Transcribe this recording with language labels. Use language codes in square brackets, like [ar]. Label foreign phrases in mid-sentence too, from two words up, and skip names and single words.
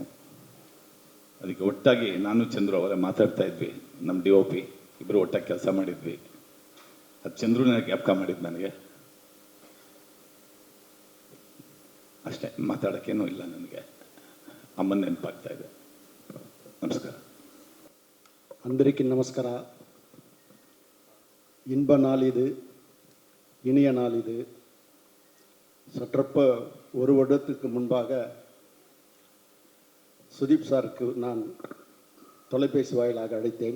[kn] ಅದಕ್ಕೆ ಒಟ್ಟಾಗಿ ನಾನು ಚಂದ್ರು ಅವರೇ ಮಾತಾಡ್ತಾ ಇದ್ವಿ. ನಮ್ಮ DOP ಇಬ್ಬರು ಒಟ್ಟಾಗಿ ಕೆಲಸ ಮಾಡಿದ್ವಿ. ಅದು ಚಂದ್ರುನ ಜ್ಞಾಪಕ ಮಾಡಿದ್ದು ನನಗೆ. ಅಷ್ಟೇ, ಮಾತಾಡೋಕ್ಕೇನೂ ಇಲ್ಲ ನನಗೆ. ಅಮ್ಮನ ನೆನಪಾಗ್ತಾ ಇದೆ. ನಮಸ್ಕಾರ. [ta] అందరికీ நமஸ்கார. இன்ப நாள் இது, இனிய நாள் இது. சற்றப்ப 1 வருடத்துக்கு முன்பாக சுதீப் சாருக்கு நான் தொலைபேசி வாயிலாக அழைத்தேன்.